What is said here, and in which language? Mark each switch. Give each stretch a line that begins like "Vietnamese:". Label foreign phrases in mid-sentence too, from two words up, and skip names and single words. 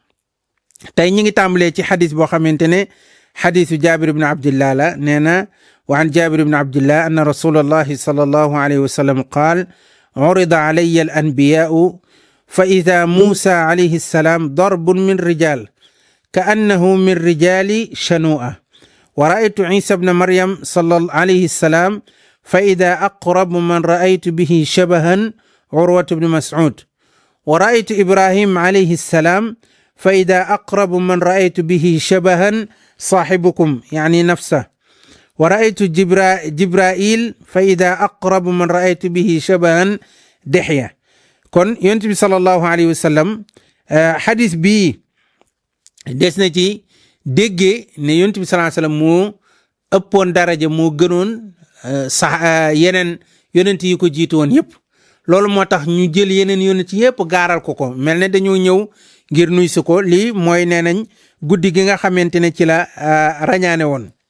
Wolof: tey ñi ngi tàmbalee ci xadis boo xamante ne xadisu Jaabir ibn Abdillah la nee na
Arabic: وعن جابر بن عبد الله أن رسول الله صلى الله عليه وسلم قال عرضت علي الأنبياء فإذا موسى عليه السلام ضرب من الرجال كأنه من رجال شنوءة ورأيت عيسى ابن مريم عليه السلام فإذا أقرب من رأيت به شبها عروة بن مسعود ورأيت إبراهيم عليه السلام فإذا أقرب من رأيت به شبها صاحبكم يعني نفسه ورأيت جبرائيل فإذا أقرب من رأيت به شبها دحية
Wolof: kon Yonent bi
Arabic: صلى الله عليه وسلم
Wolof: xadis bii des na ci déggee ne Yonent bi
Arabic: صلى الله عليه وسلم
Wolof: moo ëppoon daraja moo gënoon sax yeneen yonent yi ko jiitu woon yëpp loolu moo tax ñu jël yeneen yonent yëpp gaaral ko mel ne dañoo ñëw ngir nuy si ko lii mooy nee nañ guddi gi nga xamante ne ci la rañaane woon